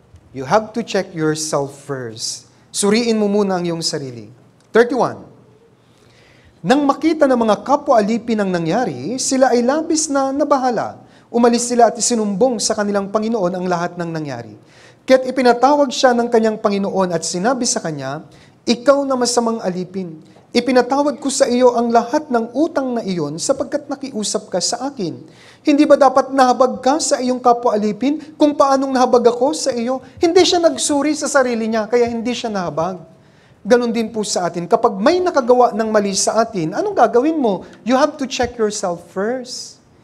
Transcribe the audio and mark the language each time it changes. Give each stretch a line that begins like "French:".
English: You have to check yourself first.
Filipino: Suriin mo muna ang iyong sarili. 31. Nang makita ng mga kapwa-alipin ang nangyari, sila ay labis na nabahala. Umalis sila at isinumbong sa kanilang Panginoon ang lahat ng nangyari. Kaya't ipinatawag siya ng kanyang Panginoon at sinabi sa kanya, ikaw na masamang alipin, ipinatawad ko sa iyo ang lahat ng utang na iyon sapagkat nakiusap ka sa akin. Hindi ba dapat nahabag ka sa iyong kapwa-alipin kung paanong nahabag ako sa iyo? Hindi siya nagsuri sa sarili niya, kaya hindi siya nahabag. Ganon din po sa atin. Kapag may nakagawa ng mali sa atin, anong gagawin mo?
English: You have to check yourself first.